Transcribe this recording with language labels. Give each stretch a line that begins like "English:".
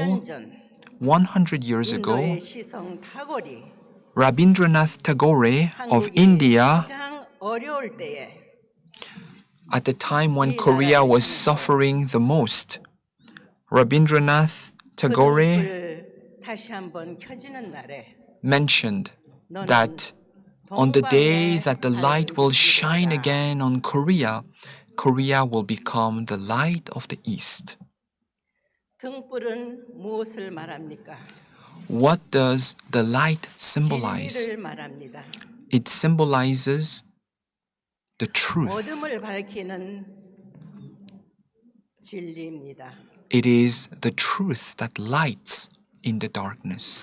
Korean: 100년 전
English: 100 years ago,
Korean: 인도의 시성 타고리
English: Rabindranath Tagore of
Korean: 한국이
English: India,
Korean: 가장 어려울 때에
English: at the time when Korea was suffering the most, Rabindranath Tagore
Korean: 불을 다시 한번 켜지는 날에
English: mentioned that on the day that the light will shine again on Korea, Korea will become the light of the East.
Korean: 등불은 무엇을 말합니까?
English: What does the light symbolize?
Korean: 진리를 말합니다.
English: It symbolizes the truth.
Korean: 어둠을 밝히는 진리입니다.
English: It is the truth that lights in the darkness.